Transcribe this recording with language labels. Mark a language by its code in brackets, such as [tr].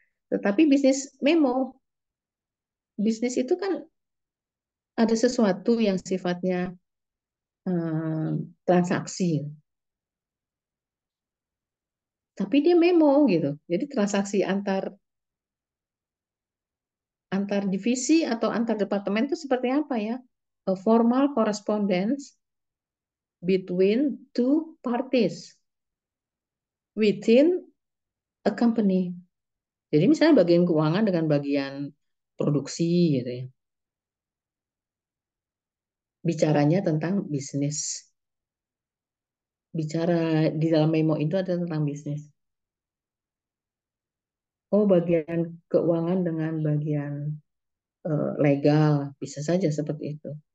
[id] Tetapi bisnis memo, bisnis itu kan ada sesuatu yang sifatnya transaksi, tapi dia memo gitu. Jadi transaksi antar antar divisi atau antar departemen itu seperti apa ya? [en] A formal correspondence between two parties within a company. [id] Jadi misalnya bagian keuangan dengan bagian produksi gitu ya. Bicaranya tentang bisnis. Bicara di dalam memo itu ada tentang bisnis. Oh, bagian keuangan dengan bagian legal, bisa saja seperti itu.